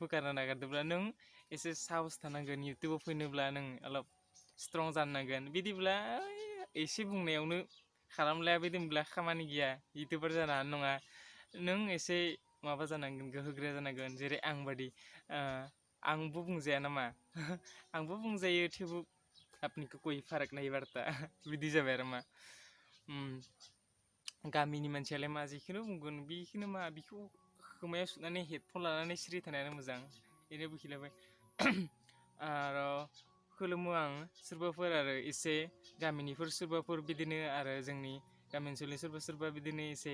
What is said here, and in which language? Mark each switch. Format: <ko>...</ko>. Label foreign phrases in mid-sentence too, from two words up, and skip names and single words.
<brx>गारनो नागिरदोंब्ला नों एसे साहस थानांगोन इउटुबाव फैनोब्ला नों अलप स्ट्रं जानो नांगोन बिदिब्ला एसे बुंनायावनो खालामलाया बिदिब्ला खामानि गैया इउटुबार जानो हानाय नङा नों एसे माबा जानांगोन गोहोगोरा जानांगोन जेरै आं बादि आंबो बुंजाया नामा आंबो बुंजायो थेवबो आपनिखौ</brx> <hi>कोई फाराग नहीं पड़ता</hi> <brx>बिदि जाबाय आरो मा गामिनि मानसियालाय मा जिखौनो बुंगोन बेखौनो मा बेखौ खोमायाव सुनानै हेडफन लानानै सिरि थानायानो मोजां ओरैनो बुखिलाबाय आरो खुलुमो आं सोरबाफोर आरो एसे गामिनिफोर सोरबाफोर बिदिनो आरो जोंनि गामि ओनसोलनि सोरबा बिदिनो एसे</brx>